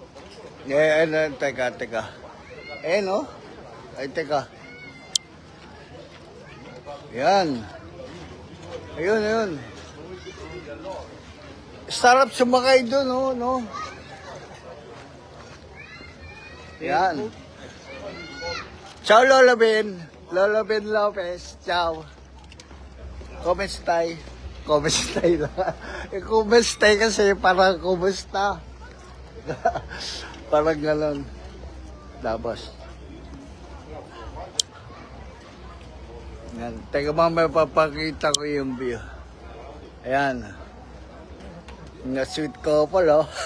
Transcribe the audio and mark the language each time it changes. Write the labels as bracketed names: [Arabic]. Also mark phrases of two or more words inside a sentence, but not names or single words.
[Filipino] Teka. No? Ay, teka. Yan. Ayun. Sarap sumakay doon, no? Yan. [Italian] Ciao, Lola Ben. Lola Ben Lopez. Ciao. Come stai? Come stai lang. Come stai [Filipino] kasi parang kumusta. Parang galon. Tapos. Yan. Teka mamaya papakita ko yung view. Ayan. Nga [English] sweet couple, [Filipino] oh.